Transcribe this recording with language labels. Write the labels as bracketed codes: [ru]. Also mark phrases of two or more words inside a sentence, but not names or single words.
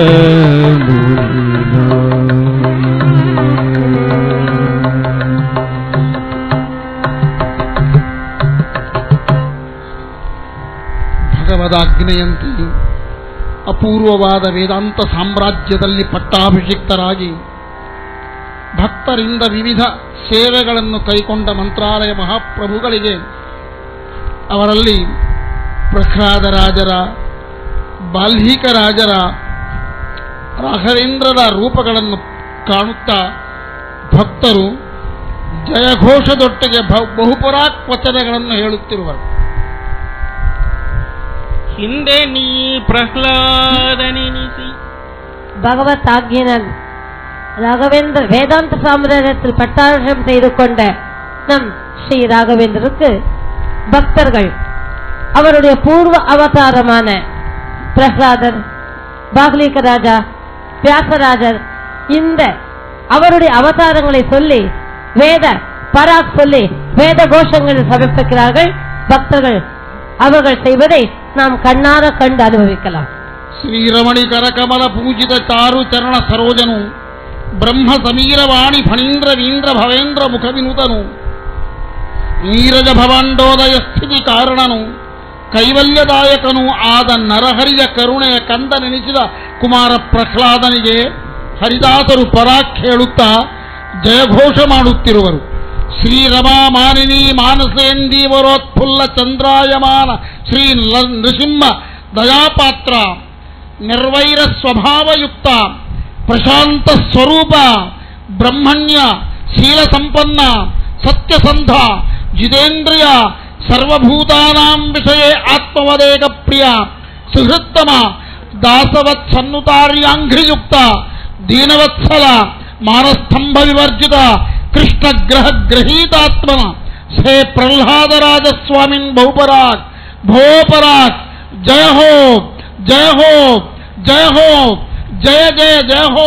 [kn] ಭಗವದಾಜ್ಞೆಯಂತೆ ಅಪೂರ್ವವಾದ ವೇದಾಂತ ಸಾಮ್ರಾಜ್ಯದಲ್ಲಿ ಪಟ್ಟಾಭಿಷಿಕ್ತರಾಗಿ ಭಕ್ತರಿಂದ ವಿವಿಧ ಸೇವೆಗಳನ್ನು ಕೈಕೊಂಡ ಮಂತ್ರಾಲಯ ಮಹಾಪ್ರಭುಗಳಿಗೆ ಅವರಲ್ಲಿ ಪ್ರಹ್ಲಾದ ರಾಜರ, ಬಾಲ್ಮೀಕ ರಾಜರ, ರಾಘವೇಂದ್ರರ ರೂಪಗಳನ್ನು ಕಾಣುತ್ತಾ ಭಕ್ತರು ಜಯಘೋಷದೊಟ್ಟಿಗೆ ಬಹುಪರಾಕ್ ವಚನಗಳನ್ನು ಹೇಳುತ್ತಿರುವರು. ಹಿಂದೆ ನೀ ಪ್ರಹ್ಲಾದನೆನಿಸಿ [ta] பகவத் ஆக்ஞினன் ராகவேந்திர வேதாந்த சாம்ராஜ்யத்தில் பட்டாபிஷேகம் செய்து கொண்ட நம் ஸ்ரீ ராகவேந்திரருக்கு பக்தர்கள் அவருடைய பூர்வ அவதாரமான பிரஹ்லாதர், பாகலீக ராஜா, வியாசராஜர் இந்த அவருடைய அவதாரங்களை சொல்லி வேத பராக் சொல்லி வேத கோஷங்களை சமர்ப்பிக்கிறார்கள். பக்தர்கள் அவர்கள் செய்வதை நாம் கண்ணார கண்டு அனுபவிக்கலாம். [kn] ಶ್ರೀರಮಣಿ ಕರಕಮಲ ಪೂಜಿತ ಚಾರು ಚರಣ ಸರೋಜನು ಬ್ರಹ್ಮ ಸಮೀರವಾಣಿ ಫಣೀಂದ್ರ ವೀಂದ್ರ ಭವೇಂದ್ರ ಮುಖ ವಿನೂತನು ನೀರಜ ಭವಾಂಡೋದಯ ಸ್ಥಿತಿ ಕಾರಣನು ಕೈವಲ್ಯದಾಯಕನೂ ಆದ ನರಹರಿಯ ಕರುಣೆಯ ಕಂದನೆನಿಸಿದ ಕುಮಾರ ಪ್ರಹ್ಲಾದನಿಗೆ ಹರಿದಾಸರು ಪರಾಕ್ ಹೇಳುತ್ತಾ ಜಯಘೋಷ ಮಾಡುತ್ತಿರುವರು. [sa] ಶ್ರೀರಮಾ ಮಾನಿನಿ ಮಾನಸೇಂದೀವರೋತ್ಫುಲ್ಲ ಚಂದ್ರಾಯಮಾನ ಶ್ರೀ ನೃಸಿಂಹ ದಯಾಪಾತ್ರ ನಿರ್ವೈರ ಸ್ವಭಾವಯುಕ್ತ ಪ್ರಶಾಂತ ಸ್ವರೂಪ ಬ್ರಹ್ಮಣ್ಯ ಶೀಲ ಸಂಪನ್ನ ಸತ್ಯಸಂಧ ಜಿತೇಂದ್ರಿಯ ಸರ್ವಭೂತಾನಾಂ ವಿಷಯೇ ಆತ್ಮವದೇಕ ಪ್ರಿಯ ಸುಹೃತ್ತಮ ದಾಸವತ್ ಸನ್ನುತಾರ್ಯಾಂಘ್ರಿಯುಕ್ತ ದೀನವತ್ಸಲ ಮಾನಸ್ತಂಭ ವಿವರ್ಜಿತ ಕೃಷ್ಣ ಗ್ರಹ ಗ್ರಹೀತಾತ್ಮನ ಸೇ ಪ್ರಹ್ಲಾದರಾಜಸ್ವಾಮಿನ್ ಬಹುಪರಾಕ್ ಭೋಪರಾಕ್ ಜಯ ಹೋ ಜಯ ಹೋ ಜಯ ಹೋ ಜಯ ಜಯ ಜಯ ಹೋ.